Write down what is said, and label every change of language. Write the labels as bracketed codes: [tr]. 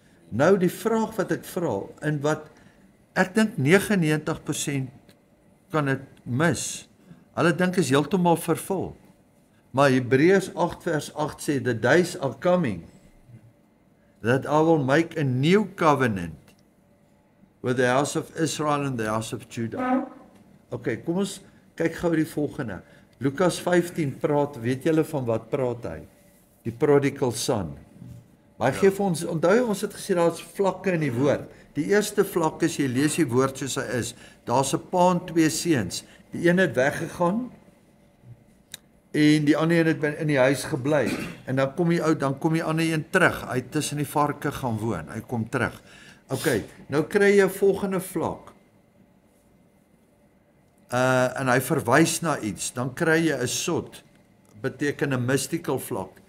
[af] Nou die vraag wat ek vra, en wat ek dink 99% kan dit mis. Hulle dink is heeltemal vervul. Maar Hebreërs 8 vers 8 sê, [en] the days are coming, that I will make a new covenant with the house of Israel and the house of Judah. [af] Okay, kom ons kyk gou die volgende. Lukas 15 praat, weet julle van wat praat hy? Die prodigal son. Maar hy gee vir ons, onthou ons het gesê daar's vlakke in die woord. Die eerste vlak is jy lees die woord soos hy is. Daar's 'n pa en twee seuns. Die een het weggegaan en die ander een het in die huis gebly. En dan kom die ander een terug. Hy het tussen die varke gaan woon. Hy kom terug. Okay, nou kry jy 'n volgende vlak. En hy verwys na iets. Dan kry jy 'n sot. Beteken 'n mystical vlak.